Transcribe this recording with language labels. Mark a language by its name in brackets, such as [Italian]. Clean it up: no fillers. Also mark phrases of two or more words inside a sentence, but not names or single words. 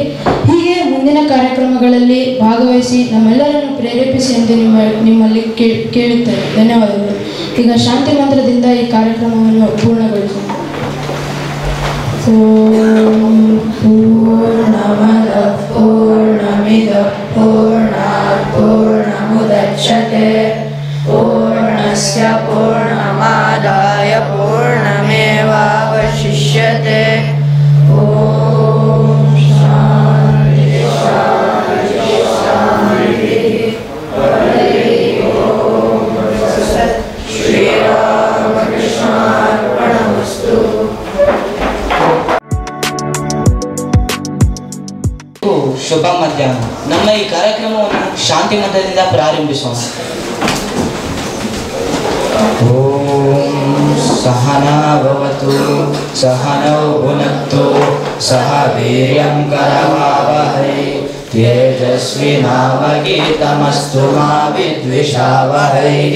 [Kannada] ಹೀಗೆ ಮುಂದಿನ ಕಾರ್ಯಕ್ರಮಗಳಲ್ಲಿ ಭಾಗವಹಿಸಿ ನಮ್ಮೆಲ್ಲರನ್ನು ಪ್ರೇರೇಪಿಸಿ ಎಂದು ನಿಮ್ಮಲ್ಲಿ ಕೇಳುತ್ತೇನೆ. ಧನ್ಯವಾದಗಳು. ಈಗ ಶಾಂತಿ ಮಂತ್ರದಿಂದ ಈ ಕಾರ್ಯಕ್ರಮವನ್ನು ಪೂರ್ಣಗೊಳಿಸೋಣ. [Sanskrit] पूर्णमद पूर्णमिद पूर्णात् पूर्णमुदच्यते पूर्णस्य पूर्णमादाय पूर्णमेवावशिष्यते. ओं शांति शांति शांति. हरि ओं तत्सत्. ಶ್ರೀರಾಮಕೃಷ್ಣಾರ್ಪಣಮಸ್ತು. [Kannada] ಶುಭ ಮಧ್ಯಾಹ್ನ. ನಮ್ಮ ಈ ಕಾರ್ಯಕ್ರಮವನ್ನು ಶಾಂತಿ ಮಂತ್ರದಿಂದ ಪ್ರಾರಂಭಿಸೋಣ. [Sanskrit] ओं सहना भवतु सहनौ भुनक्तु सह वीर्यं करवावहै तेजस्विनावगीतमस्तु मा विद्विषावहै.